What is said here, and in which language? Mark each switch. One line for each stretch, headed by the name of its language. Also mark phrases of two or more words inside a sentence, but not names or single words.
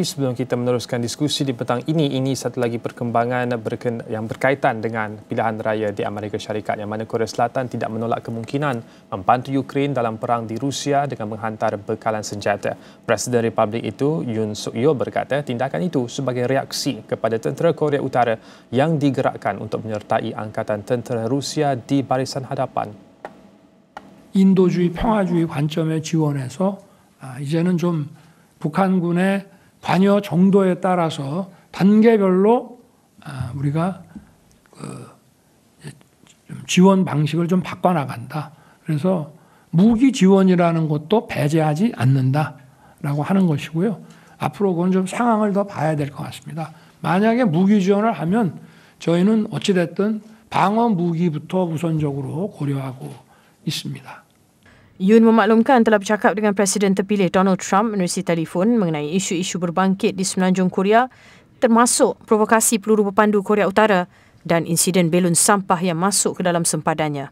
Malay: Sebelum kita meneruskan diskusi di petang ini satu lagi perkembangan yang berkaitan dengan pilihan raya di Amerika Syarikat, yang mana Korea Selatan tidak menolak kemungkinan membantu Ukraine dalam perang di Rusia dengan menghantar bekalan senjata. Presiden Republik itu, Yoon Suk Yeol, berkata tindakan itu sebagai reaksi kepada tentera Korea Utara yang digerakkan untuk menyertai angkatan tentera Rusia di barisan hadapan.
Korean: 인도주의, 평화주의 관점에 지원해서 이제는 좀 북한군의 관여 정도에 따라서 단계별로 우리가 좀 지원 방식을 좀 바꿔나간다. 그래서 무기 지원이라는 것도 배제하지 않는다라고 하는 것이고요. 앞으로 그건 좀 상황을 더 봐야 될 것 같습니다. 만약에 무기 지원을 하면 저희는 어찌됐든 방어 무기부터 우선적으로 고려하고 있습니다.
Malay: Yun memaklumkan telah bercakap dengan Presiden terpilih Donald Trump menerusi telefon mengenai isu-isu berbangkit di semenanjung Korea, termasuk provokasi peluru berpandu Korea Utara dan insiden belon sampah yang masuk ke dalam sempadannya.